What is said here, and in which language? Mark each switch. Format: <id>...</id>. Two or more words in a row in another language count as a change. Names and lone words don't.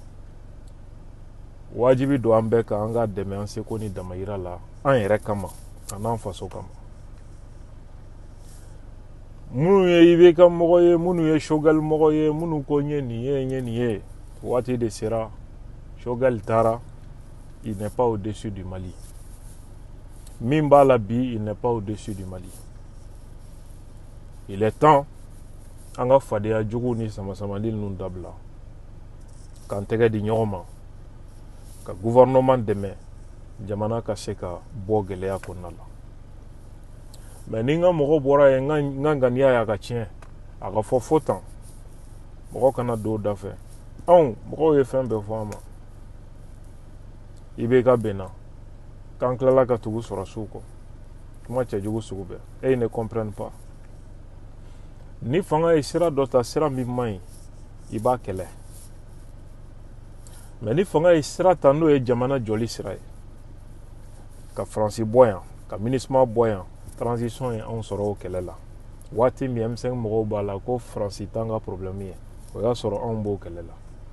<bm>wajibi don an bɛɛ kan an ka dɛmɛ an seko ni damayira la an yɛrɛ kama a n'an faso kama minnu ye IBK mɔgɔ ye minnu ye Choguel mɔgɔ ye minnu ko n ye nin ye n ye nin ye waati de sera Choguel taara</bm> <fr>il n'est pas au-dessus du Mali</fr> <bm>min b'a la bi</bm> <fr>il n'est pas au-dessus du Mali il est temps</fr> <bm>an ka fadenya jugu ni samasamali ninnu dabila k'an tɛgɛ di ɲɔgɔn ma ka gouvernement dɛmɛ jamana ka se ka bɔ gɛlɛya kɔnɔna la mais ni n ka mɔgɔ bɔra yen n ka ŋaniya y'a ka tiɲɛ a ka fɔ fo tan mɔgɔ kana don o da fɛ anw mɔgɔw ye fɛn bɛɛ fɔ an ma IBK bɛnna k'an tilala ka tugu sɔrɔsiw kɔ kuma cɛjugu sugu bɛɛ</bm> <fr>et ils ne comprennent pas</fr> <bm>ni fanga ye sira dɔ ta sira min man ɲi i b'a kɛlɛ mais ni fanga ye sira ta n'o ye jamana jɔli sira ye ka Faransi bɔ yan ka MINUSMA bɔ yan transition ye anw sɔrɔ o kɛlɛ la waati min M5 mɔgɔw b'a la ko Faransi t'an ka problème ye o y'a sɔrɔ anw b'o kɛlɛ la</bm>